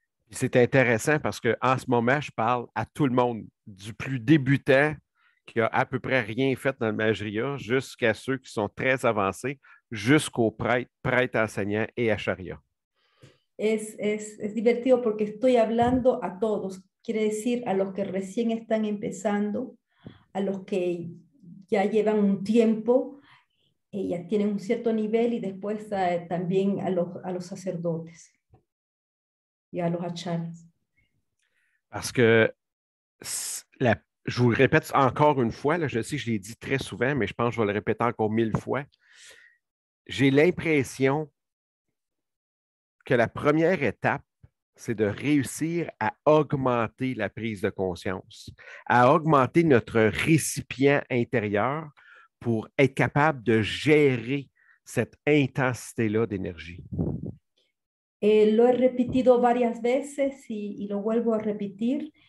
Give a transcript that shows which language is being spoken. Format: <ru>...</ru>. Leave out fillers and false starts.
<fr>C'est intéressant parce qu'en ce moment, je parle à tout le monde, du plus débutant qui a à peu près rien fait dans le Mageria, jusqu'à ceux qui sont très avancés, jusqu'aux prêtres, prêtres enseignants et acharya.</fr> <es>Es divertido porque estoy hablando a todos, quiere decir a los que recién están empezando, a los que ya llevan un tiempo, ya tienen un cierto nivel y después también a los sacerdotes y a los acharyas.</es> <fr>Parce que je vous le répète encore une fois, là, je sais que je l'ai dit très souvent, mais je pense que je vais le répéter encore 1000 fois. J'ai l'impression que la première étape, c'est de réussir à augmenter la prise de conscience, à augmenter notre récipient intérieur pour être capable de gérer cette intensité-là d'énergie.</fr> <es>Lo he repetido varias veces y lo vuelvo a repetir.</es>